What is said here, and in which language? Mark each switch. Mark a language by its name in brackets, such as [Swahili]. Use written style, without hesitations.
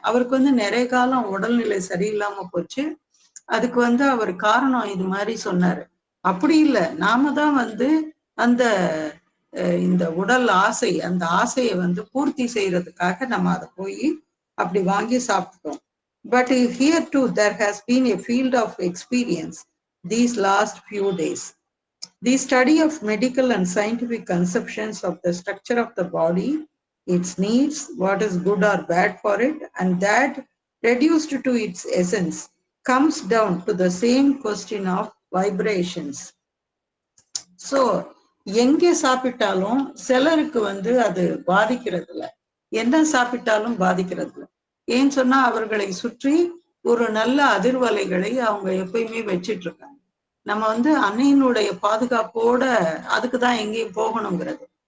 [Tamil] அவருக்கு வந்து நிறைய காலம் உடல்நிலை சரியில்லாம போச்சு. அதுக்கு வந்து அவர் காரணம் இது மாதிரி சொன்னாரு. அப்படி இல்லை, நாம தான் வந்து அந்த இந்த உடல் ஆசை, அந்த ஆசையை வந்து பூர்த்தி செய்யறதுக்காக நம்ம அதை போய் அப்படி வாங்கி சாப்பிட்டோம். [English] But here too there has been a field of experience these last few days. The study of medical and scientific conceptions of the structure of the body, its needs, what is good or bad for it, and that reduced to its essence comes down to the same question of vibrations. [Tamil] So எங்கே சாப்பிட்டாலும் சிலருக்கு வந்து அது பாதிக்கிறது இல்லை, என்ன சாப்பிட்டாலும் பாதிக்கிறது இல்லை. ஏன்னு சொன்னா அவர்களை சுற்றி ஒரு நல்ல அதிர்வலைகளை அவங்க எப்பயுமே வச்சிட்டு இருக்காங்க. நம்ம வந்து அன்னையினுடைய பாதுகாப்போட அதுக்குதான் எங்கேயும் போகணுங்கிறது.